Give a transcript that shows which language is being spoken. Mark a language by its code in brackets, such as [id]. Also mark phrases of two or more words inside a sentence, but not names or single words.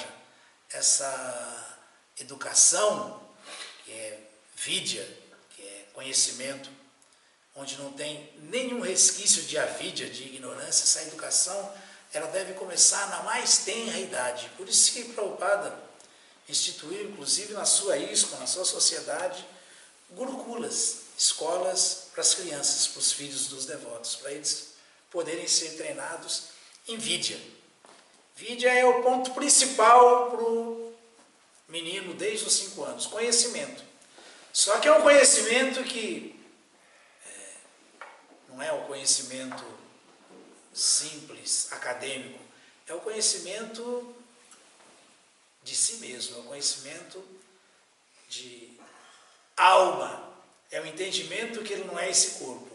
[pt] Essa educação, que é vidya, que é conhecimento, onde não tem nenhum resquício de avidya, de ignorância, essa educação, ela deve começar na mais tenra idade. Por isso que Prabhupada instituiu, inclusive na sua ISKCON, na sua sociedade, gurukulas, escolas para as crianças, para os filhos dos devotos, para eles poderem ser treinados em vidya. Vidya é o ponto principal para o menino desde os 5 anos, conhecimento. Só que é um conhecimento que não é o conhecimento simples, acadêmico, é o conhecimento de si mesmo, é o conhecimento de alma, é o entendimento que ele não é esse corpo.